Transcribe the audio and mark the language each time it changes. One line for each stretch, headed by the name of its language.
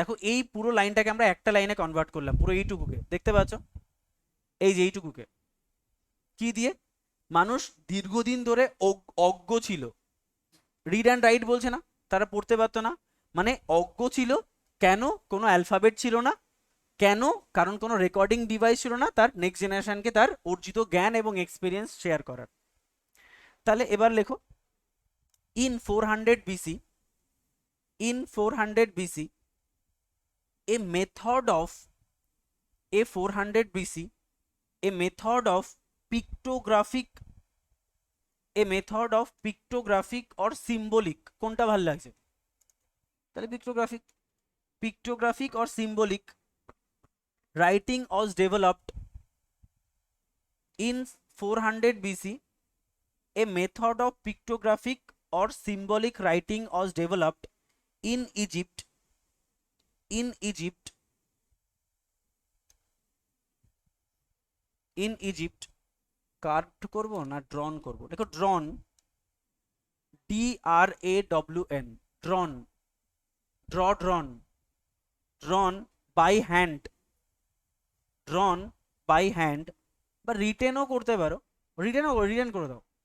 Bangla: দেখো এই পুরো লাইনটাকে আমরা একটা লাইনে কনভার্ট করলাম, পুরো এইটুকুকে দেখতে পাচ্ছ, এই যে এইটুকুকে কি দিয়ে, মানুষ দীর্ঘদিন ধরে অজ্ঞ ছিল,
English: read and write
Bangla: বলছে না, তারা পড়তে পারতো না, মানে অজ্ঞ ছিল। কেন? কোনো অ্যালফাবেট ছিল না। কেন? কারণ কোনো রেকর্ডিং ডিভাইস ছিল না তার নেক্সট জেনারেশনকে তার অর্জিত জ্ঞান এবং এক্সপিরিয়েন্স শেয়ার করার। তাহলে এবার লেখো, in 400 BC,
English: in 400 BC, a method of a 400 BC, a method of pictographic, a method of pictographic or symbolic,
Bangla: কোনটা ভালো লাগছে?
English: তাহলে pictographic, pictographic or symbolic writing was developed in 400 BC, a method of pictographic or symbolic writing was developed in Egypt, in Egypt, in Egypt,
Bangla: curved করব না ড্রন করব? দেখো ড্রন, DRAWN, ড্রন, ড্রন,
English: drawn by hand, drawn by hand,
Bangla: বা রিটেনও করতে পারো, written করে দাও।